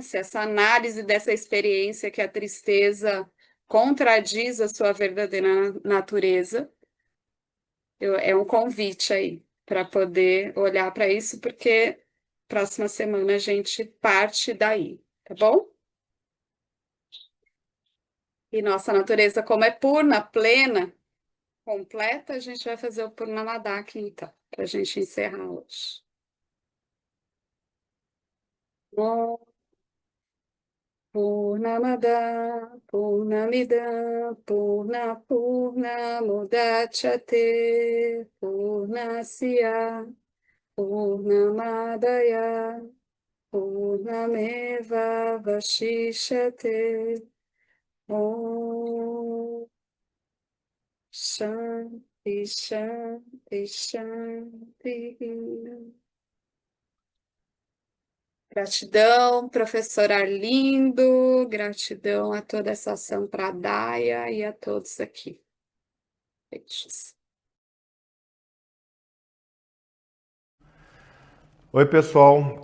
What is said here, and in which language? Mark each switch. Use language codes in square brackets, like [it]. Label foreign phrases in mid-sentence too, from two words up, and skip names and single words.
[pt] Se essa análise dessa experiência que a tristeza contradiz a sua verdadeira natureza, é um convite aí para poder olhar para isso, porque próxima semana a gente parte daí, tá bom? E nossa natureza, como é purna, plena, completa, a gente vai fazer o Purnamada aqui, então, para a gente encerrar hoje. [sa] Purnamada, Purnamida, Purnamudachyate, Purnasya, Purnamadaya, Purnameva Vashishyate. Om Shanti, Shanti, Shanti. [pt] Gratidão, professor Arlindo, gratidão a toda essa ação para a Daia e a todos aqui. Beijos. Oi, pessoal.